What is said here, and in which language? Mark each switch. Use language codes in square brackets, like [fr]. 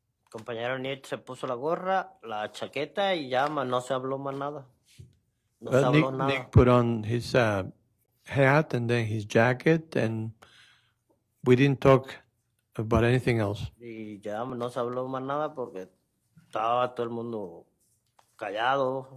[es] Compañero Nick se puso la gorra, la chaqueta y ya no se habló más nada. No se habló nada. [en] Nick put on his hat and then his jacket, and we didn't talk about anything else. [es] Y ya no se habló más nada porque estaba todo el mundo callado.